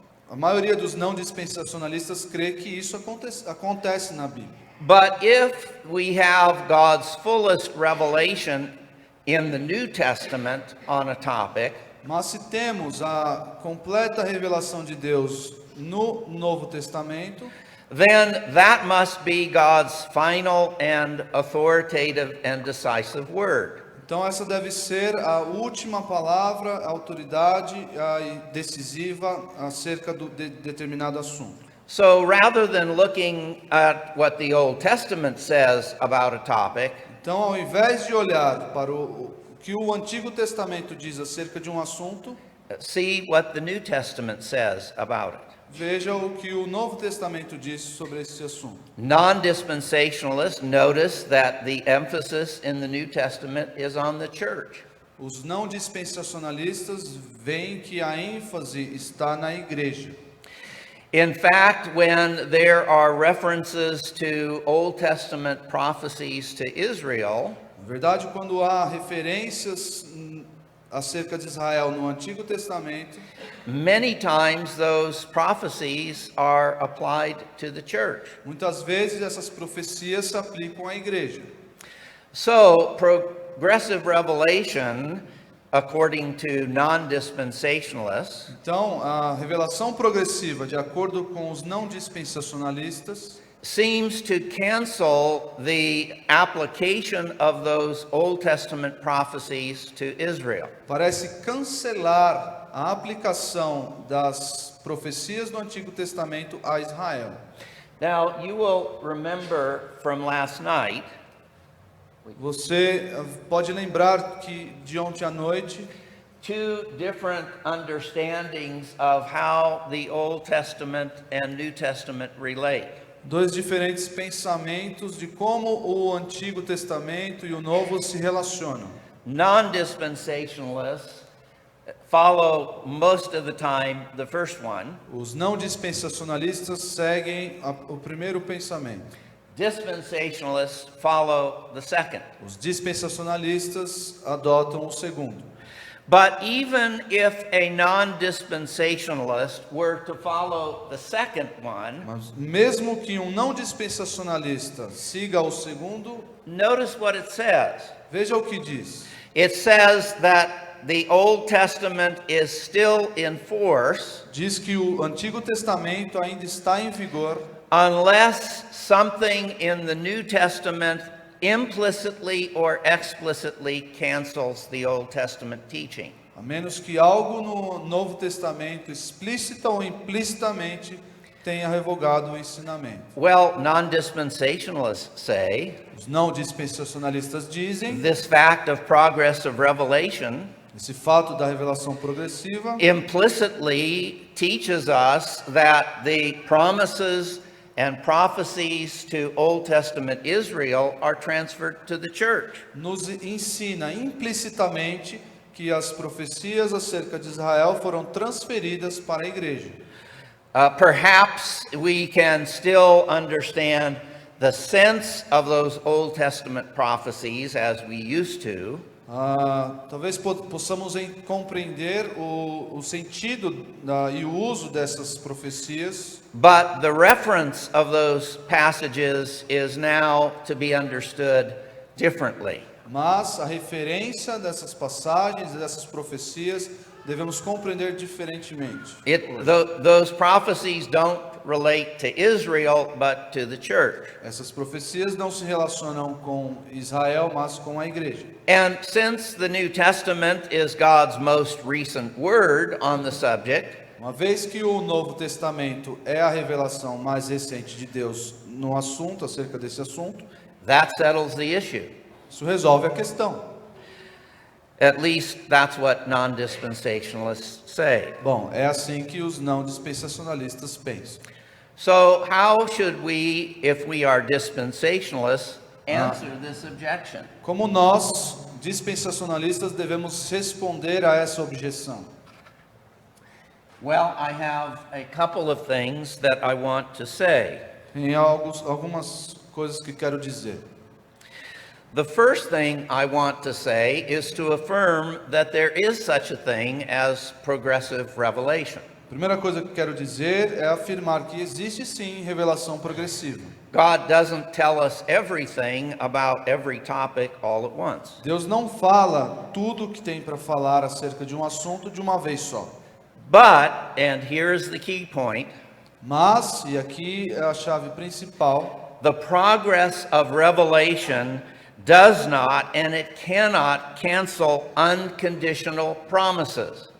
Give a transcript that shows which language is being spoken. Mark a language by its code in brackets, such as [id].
[pt] A maioria dos não dispensacionalistas crê que isso acontece na Bíblia. [en] But if we have God's fullest revelation in the New Testament on a topic, [pt] Mas se temos a completa revelação de Deus no Novo Testamento, [en] then that must be God's final and authoritative and decisive word. [pt] então essa deve ser a última palavra, a autoridade decisiva acerca de determinado assunto. [en] So rather than looking at what the Old Testament says about a topic, [pt] Então, ao invés de olhar para o que o Antigo Testamento diz acerca de um assunto, [en] see what the New Testament says about it. [pt] veja o que o Novo Testamento diz sobre esse assunto. [en] Non-dispensationalists notice that the emphasis in the New Testament is on the church. [pt] Os não dispensacionalistas veem que a ênfase está na igreja. [en] In fact, when there are references to Old Testament prophecies to Israel, [pt] Na verdade, quando há referências acerca de Israel no Antigo Testamento, [en] many times those prophecies are applied to the church. [pt] muitas vezes essas profecias se aplicam à igreja. [en] So, progressive revelation, according to non-dispensationalists, [pt] Então, a revelação progressiva, de acordo com os não dispensacionalistas, [en] seems to cancel the application of those Old Testament prophecies to Israel. [pt] parece cancelar a aplicação das profecias do Antigo Testamento a Israel. [en] Now, you will remember from last night [pt] Você pode lembrar que de ontem à noite [en] two different understandings of how the Old Testament and New Testament relate. [pt] dois diferentes pensamentos de como o Antigo Testamento e o Novo se relacionam. [en] Non-dispensationalists follow most of the time the first one. [pt] Os não dispensacionalistas seguem o primeiro pensamento. [en] Dispensationalists follow the second. [pt] Os dispensacionalistas adotam o segundo. [en] But even if a non-dispensationalist were to follow the second one, [pt] Mas mesmo que um não dispensacionalista siga o segundo, [en] notice what it says. [pt] veja o que diz. [en] It says that the Old Testament is still in force [pt] Diz que o Antigo Testamento ainda está em vigor, [en] unless something in the New Testament implicitly or explicitly cancels the Old Testament teaching. [pt] a menos que algo no Novo Testamento, explícita ou implicitamente, tenha revogado o ensinamento. [en] Well, non-dispensationalists say [pt] Os não dispensacionalistas dizem [en] this fact of progressive revelation [pt] esse fato da revelação progressiva [en] implicitly teaches us that the promises and prophecies to Old Testament Israel are transferred to the church. [pt] nos ensina implicitamente que as profecias acerca de Israel foram transferidas para a igreja. [en] Perhaps we can still understand the sense of those Old Testament prophecies as we used to, [pt] Talvez possamos compreender o sentido e o uso dessas profecias, [en] but the reference of those passages is now to be understood differently. [pt] mas a referência dessas passagens, dessas profecias, devemos compreender diferentemente. [en] Those prophecies don't relate to Israel, but to the church. [pt] Essas profecias não se relacionam com Israel, mas com a igreja. [en] And since the New Testament is God's most recent word on the subject, [pt] Uma vez que o Novo Testamento é a revelação mais recente de Deus no assunto, acerca desse assunto, [en] that settles the issue. [pt] isso resolve a questão. [en] At least that's what non-dispensationalists say. [pt] Bom, é assim que os não dispensacionalistas pensam. [en] So how should we, if we are dispensationalists, answer this objection? [pt] Como nós, dispensacionalistas, devemos responder a essa objeção? [en] Well, I have a couple of things that I want to say. [pt] Tem algumas coisas que quero dizer. [en] The first thing I want to say is to affirm that there is such a thing as progressive revelation. [pt] A primeira coisa que quero dizer é afirmar que existe sim revelação progressiva. [en] God doesn't tell us everything about every topic all at once. [pt] Deus não fala tudo o que tem para falar acerca de um assunto de uma vez só. [en] But, and here's the key point, [pt] Mas, e aqui é a chave principal, [en] the progress of revelation does not and it cannot cancel unconditional promises.